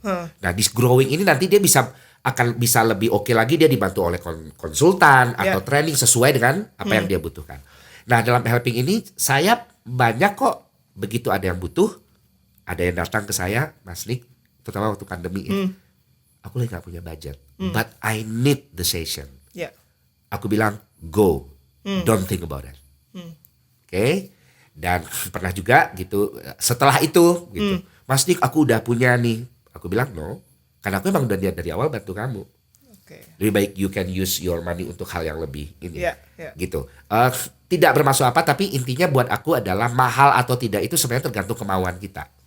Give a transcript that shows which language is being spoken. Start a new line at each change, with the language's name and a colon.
Indonesian: Nah, di growing ini nanti dia akan bisa lebih oke lagi, dia dibantu oleh konsultan atau training sesuai dengan apa yang dia butuhkan. Nah, dalam helping ini saya banyak kok begitu ada yang butuh, ada yang datang ke saya, Mas Nick, terutama waktu pandemi ya. Aku lagi gak punya budget,
English: but I need the session.
Indonesian: Ya. Aku bilang
English: go, don't think about it.
Indonesian: Oke. Dan pernah juga gitu setelah itu gitu, Mas Nick aku udah punya nih. Aku bilang
English: no,
Indonesian: karena aku emang udah lihat dari awal bantu kamu. Lebih baik
English: you can use your money
Indonesian: untuk hal yang lebih ini, gitu. Tidak bermaksud apa, tapi intinya buat aku adalah mahal atau tidak itu sebenarnya tergantung kemauan kita.